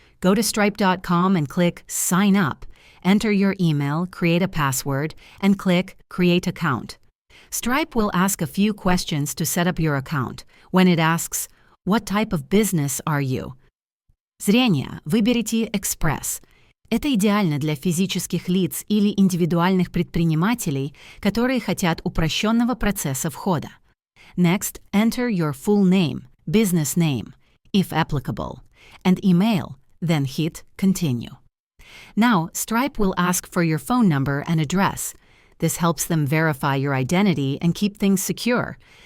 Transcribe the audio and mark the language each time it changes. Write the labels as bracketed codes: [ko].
[en] Go to stripe.com and click Sign Up. Enter your email, create a password, and click Create Account. Stripe will ask a few questions to set up your account. When it asks, "What type of business are you?" [ru] Зрение. Выберите «Экспресс». Это идеально для физических лиц или индивидуальных предпринимателей, которые хотят упрощенного процесса входа. [en] Next, enter your full name, business name, if applicable, and email, then hit Continue. Now, Stripe will ask for your phone number and address. This helps them verify your identity and keep things secure.